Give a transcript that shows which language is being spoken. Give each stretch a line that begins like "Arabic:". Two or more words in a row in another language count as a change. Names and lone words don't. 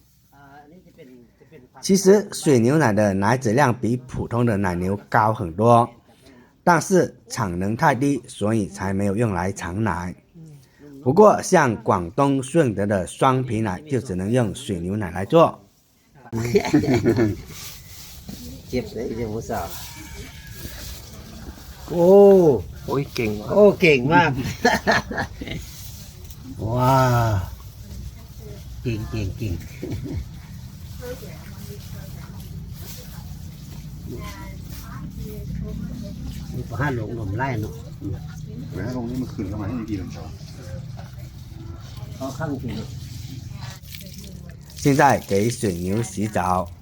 Chinese: 其实水牛奶的奶质量比普通的奶牛高很多，但是产能太低，所以才没有用来产奶。不过像广东顺德的双皮奶就只能用水牛奶来做。哦，
Thai: เก่งมาก 哇，เก่งนี่พอ5ลงไล่เนาะ 5ลงนี่มันขึ้นเข้ามาให้ดีเลยครับ เขาข้างจริง
Chinese: 现在给水牛洗澡。